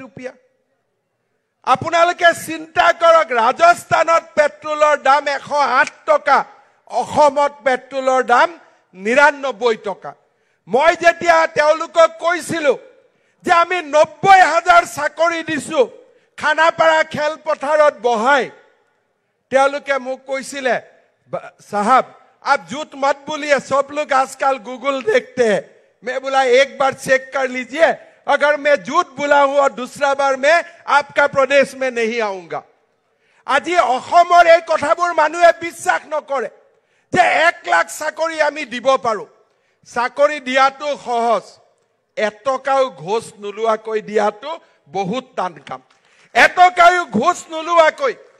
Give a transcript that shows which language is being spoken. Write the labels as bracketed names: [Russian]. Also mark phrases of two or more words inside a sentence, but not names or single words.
[Assamese] रुपया আপোনালোকে চিন্তা কৰক ৰাজস্থানত পেট্ৰলৰ দাম 108 টকা অসমত পেট্ৰলৰ দাম 99 টকা মই যেতিয়া তেওঁলোকক কৈছিলো যে আমি 90,000 চাকৰি দিছো খানাপাৰা খেল পথাৰত বহাই তেওঁলোকে মোক কৈছিলে [Hindi] साहब आप झूठ मत बोलिए सब लोग आजकल गूगल देखते हैं मैं बोला एक बार चेक कर लीजिए अगर मैं झूठ बोला हूं और दूसरा बार मैं आपका प्रदेश में नहीं आऊंगा [Assamese] আজি অসমৰ এই কথাবোৰ মানুহে বিশ্বাস নকৰে যে 1 লাখ চাকৰি আমি দিব পাৰো চাকৰি দিয়াটো সহজ এটকাও ঘোষ নুলুৱাকৈ দিয়াটো বহুত টান কাম এটকাও ঘোষ নুলুৱাকৈ